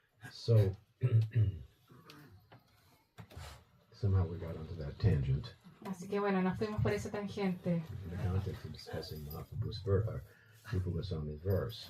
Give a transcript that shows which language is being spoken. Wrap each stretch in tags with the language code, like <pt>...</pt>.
<en>So somehow we got onto that tangent</en> <es>Así que bueno, nos fuimos por esa tangente.</es> <en>in the context of discussing Mahaprabhu's Rupa Goswami's verse.</en>